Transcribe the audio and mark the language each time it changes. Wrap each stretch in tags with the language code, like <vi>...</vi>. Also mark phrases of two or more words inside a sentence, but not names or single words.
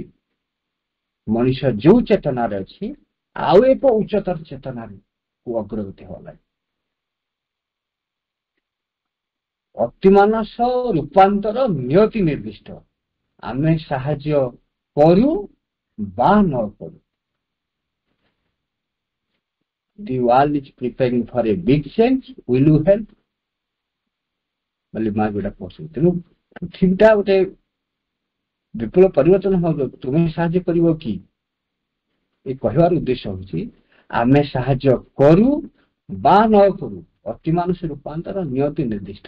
<or>ମଣିଷ ଯୋଉ ଚେତନାରେ ଅଛି, ଆଉ ଏକ ଉଚ୍ଚତର ଚେତନାରେ ଅଗ୍ରଗତି ହବା ଲାଗି ଅତିମାନସ ରୂପାନ୍ତର ନିୟତି ନିର୍ଦ୍ଦିଷ୍ଟ। ଆମେ ସାହାଯ୍ୟ କରୁ ବା ନ କରୁ।</or> <en>The world is preparing for a big change. Will you help?</en> <or>ବୋଲି ମା ଯୋଉଟା କହୁଛନ୍ତି। ତେଣୁ ପୃଥିବୀଟା ଗୋଟେ ବିପୁଳ ପରିବର୍ତ୍ତନ ହବ, ତୁମେ ସାହାଯ୍ୟ କରିବ କି? ଏ କହିବାର ଉଦ୍ଦେଶ୍ୟ ହଉଛି, ଆମେ ସାହାଯ୍ୟ କରୁ ବା ନ କରୁ, ଅତିମାନସ ରୂପାନ୍ତର ନିୟତି ନିର୍ଦ୍ଦିଷ୍ଟ।</or>